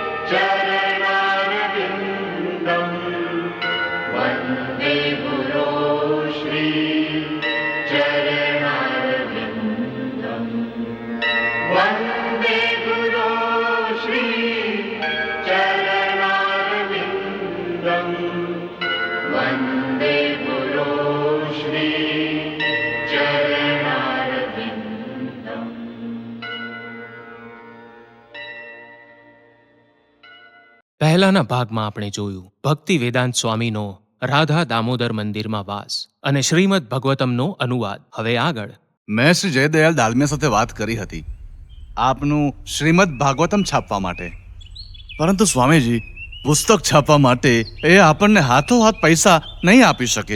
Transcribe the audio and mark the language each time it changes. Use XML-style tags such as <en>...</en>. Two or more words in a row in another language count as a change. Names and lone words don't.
<sa>चरणारविन्दम् वन्दे गुरो श्री चरणारविन्दम् वन्दे गुरो श्री चरणारविन्दम् वन्दे गुरो श्री चरणारविन्दम्.</sa> <gu>પહેલાના ભાગમાં આપણે જોયું ભક્તિ વેદાંત સ્વામીનો રાધા દામોદર મંદિરમાં વાસ અને શ્રીમદ ભગવતમનો અનુવાદ. હવે આગળ મેં શ્રી જયદયાલ દાલમિયા સાથે વાત કરી હતી આપનું શ્રીમદ ભાગવતમ છાપવા માટે, પરંતુ સ્વામીજી પુસ્તક છાપવા માટે એ આપણને હાથોહાથ પૈસા નહીં આપી શકે.</gu>